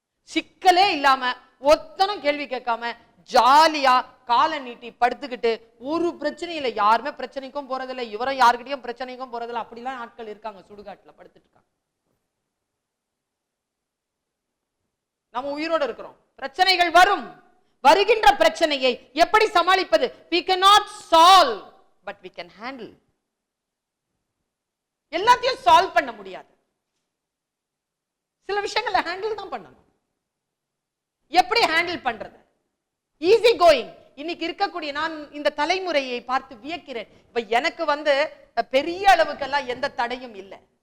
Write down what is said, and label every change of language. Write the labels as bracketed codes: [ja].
[ta] சிக்கலே இல்லாம ஒத்தனும் கேள்வி கேட்காம ஜாலியா காலை நீட்டி படுத்துக்கிட்டு ஒரு பிரச்சனையில, யாருமே பிரச்சனைக்கும் போறதில்லை, இவரும் யாருக்கிட்டையும் பிரச்சனைக்கும் போறதில்லை, அப்படிலாம் ஆட்கள் இருக்காங்க. சுடுகாட்டுல படுத்துட்டு இருக்காங்க. நம்ம உயிரோடு இருக்கிறோம். பிரச்சனைகள் வரும். வருகின்ற பிரச்சனையை எப்படி சமாளிப்பது? [en] we cannot solve but we can handle. [ta] எல்லாத்தையும் சால்வ் பண்ண முடியாது, சில விஷயங்களை ஹேண்டில் தான் பண்ணணும். எப்படி ஹேண்டில் பண்றது? Easy going. இன்னைக்கு இருக்கக்கூடிய நான் இந்த தலைமுறையை பார்த்து வியக்கிறேன். இப்ப எனக்கு வந்து பெரிய அளவுக்கெல்லாம் எந்த தடையும் இல்லை.